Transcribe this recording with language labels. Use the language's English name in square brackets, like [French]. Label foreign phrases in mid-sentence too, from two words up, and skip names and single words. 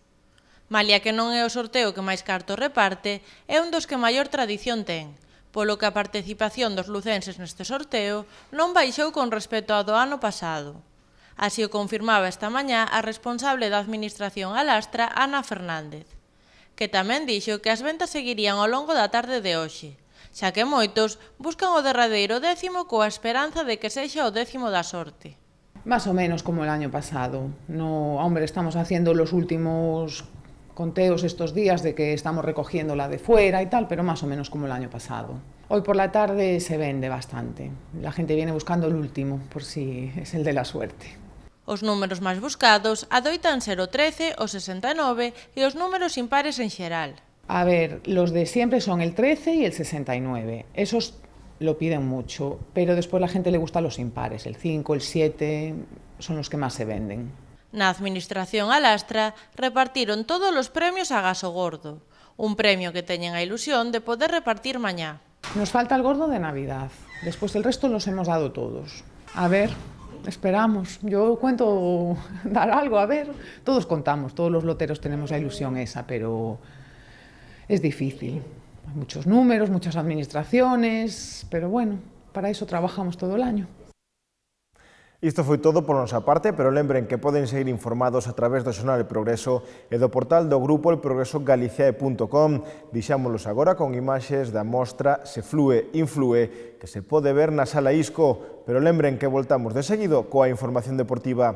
[Galician] Malia que non é o sorteo que máis cartos reparte, é un dos que maior tradición ten, polo que a participación dos lucenses neste sorteo non baixou con respecto ao do ano pasado. Así o confirmaba esta mañá a responsable da Administración a Lastra, Ana Fernández, que tamén dixo que as ventas seguirían ao longo da tarde de hoxe, xa que moitos buscan o derradeiro décimo coa esperanza de que sexa o décimo da sorte. [Spanish] Más o menos como el año pasado. No, hombre, estamos haciendo los últimos conteos estos días de que estamos recogiendo la de fuera y tal, pero más o menos como el año pasado. Hoy por la tarde se vende bastante. La gente viene buscando el último, por si es el de la suerte. Os números máis buscados adoitan ser o 13, o 69 e os números impares en xeral. A ver, los de siempre son el 13 y el 69. Esos lo piden mucho, pero después la gente le gusta los impares. El 5, el 7 son los que más se venden. [Galician] Na Administración Alastra repartiron todos os premios a Gaso Gordo, un premio que teñen a ilusión de poder repartir mañá. [Spanish] Nos falta el gordo de Navidad. Después el resto los hemos dado todos. A ver, esperamos. Yo cuento dar algo, a ver. Todos contamos, todos los loteros tenemos la ilusión esa, pero es difícil. Hay muchos números, muchas administraciones, pero bueno, para eso trabajamos todo el año. [Galician] Isto foi todo por nosa parte, pero lembren que poden seguir informados a través do xornal El Progreso e do portal do grupo elprogresogalicia.com. Deixámolos agora con imaxes da mostra Se flúe, inflúe, que se pode ver na Sala Isco, pero lembren que voltamos de seguido coa información deportiva.